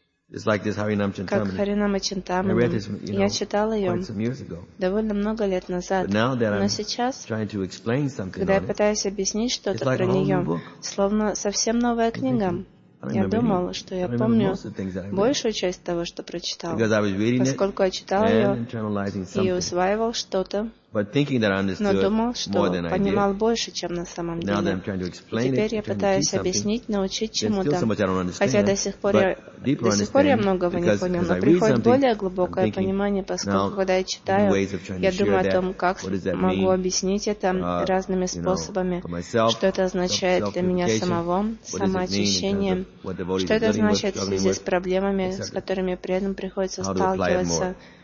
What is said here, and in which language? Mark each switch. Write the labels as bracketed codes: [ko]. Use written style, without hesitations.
[ru] Как Харинама Чинтамани. Я читал ее довольно много лет назад. Но сейчас, когда я пытаюсь объяснить что-то про нее, словно совсем новая книга, я думал, что я помню большую часть того, что прочитал, поскольку я читал ее и усваивал что-то [en] But thinking that I understood more than I did. [ru] Понимал больше, чем на самом деле. [en] Now that I'm trying to explain [ru] теперь [en] it, [ru] я пытаюсь объяснить, научить чему-то. [en] There's still so much I don't understand. [ru] Хотя до сих пор я многого не понял, но приходит более глубокое понимание, поскольку когда я читаю, я думаю о том, как могу объяснить это разными способами, что это означает для меня самого, самоочищение, что это означает в связи с проблемами, с которыми преданным приходится сталкиваться.